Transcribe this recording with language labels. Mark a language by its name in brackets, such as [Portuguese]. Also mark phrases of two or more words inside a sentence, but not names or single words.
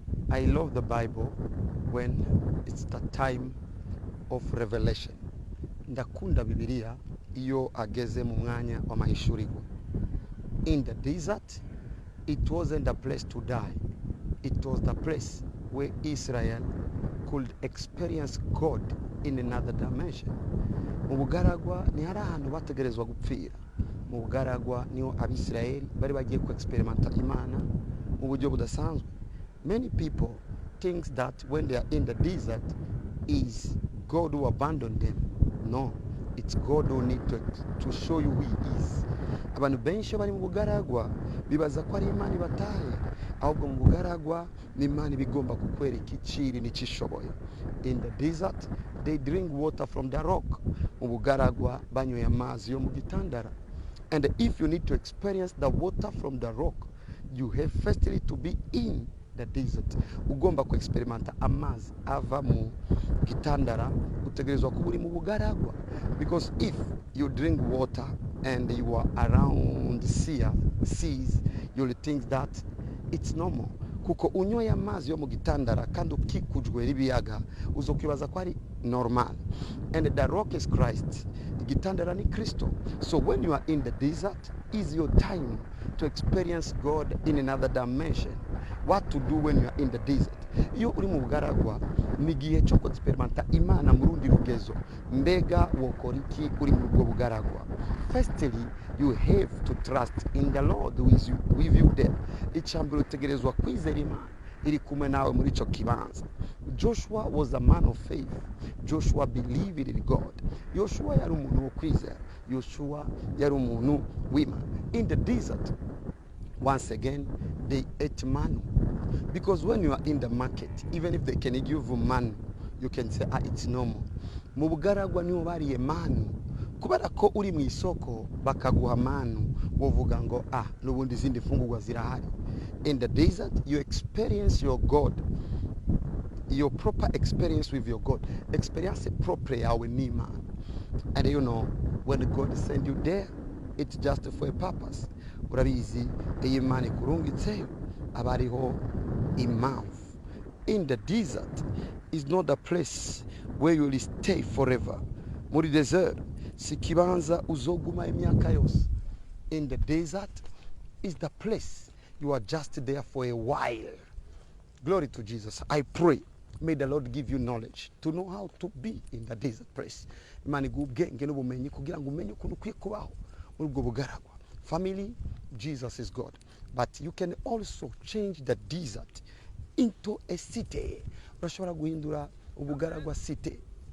[English] I love the Bible when it's the time of revelation. [Rundi] Ndakunda Bibiliya iyo ageze mu mwanya w'amahishurirwa. [English] In the desert, it wasn't a place to die. It was the place where Israel could experience God in another dimension. [Rundi] Mu bugaragwa ni hari ahantu bategerezwa gupfira. Mu bugaragwa niho Abisirayeli bari bagiye ku experimenta Imana mu buryo budasanzwe. [English] Many people think that when they are in the desert is God who abandoned them. No, it's God who need to show you who he is. [Rundi] Abantu benshi bari mu bugaragwa bibaza ko ari Imana ibataye, ahubwo mu bugaragwa ni Imana bigomba kukwereka iciri n'icishoboye. [English] In the desert they drink water from the rock. [Rundi] Mu bugaragwa banyoye amazi yo mu gitandara. [English] And if you need to experience the water from the rock, you have firstly to be in the desert. [Rundi] Ugomba ku experimenta amazi ava mu gitandara, utegerezwa kuba uri mu bugaragwa. [English] Because if you drink water and you are around seas, you'll think that it's normal. [Rundi] Kuko unyoye amazi yo mu gitandara kandi ukikujwe n'ibiyaga uzokwibaza ko ari normal. [English] And the rock is Christ. [Rundi] Gitandara ni Kristo. [English] So when you are in the desert, is your time to experience God in another dimension. What to do when you are in the desert? [Rundi] Iyo uri mu bugaragwa ni gihe cyo experimenta Imana mu rundi rugezo. Mbega wokora iki uri mu bwo bugaragwa? [English] Firstly, you have to trust in the Lord who is with you there. [Rundi] Icambiro utegerezwa kwizera Imana iri kumwe nawe muri ico kibanza. [English] Joshua was a man of faith. Joshua believed in God. [Rundi] Joshua yari umuntu wo kwizera. Joshua yari umuntu w'Imana. [English] In the desert, once again, they ate manna. Because when you are in the market, even if they can give you manna, you can say, it's normal. [Rundi] Mu bugaragwa niho bariye manna. Kubera ko uri mu isoko bakaguha manna, wovuga ngo n'ubundi izindi fungurwa zirahari. [English] In the desert, you experience your God. Your proper experience with your God. Experience proper [Rundi] yawe n'Imana. [English] And you know, when God send you there, it's just for a purpose. [Rundi] Urabizi, iyo Imana ikurungitseyo aba ariho impamvu. [English] In the desert is not a place where you will stay forever. [Rundi] Muri desert si kibanza uzoguma imyaka yose. [English] In the desert is the place you are just there for a while. Glory to Jesus. I pray, may the Lord give you knowledge to know how to be in the desert place. [Rundi] Imana igubwenge n'ubumenyi kugira ngo umenye ukuntu ukwiye kubaho muri ubwo bugaragwa. [English] Family, Jesus is God. But you can also change the desert into a city. [Rundi] Urashobora guhindura ubugaragwa city.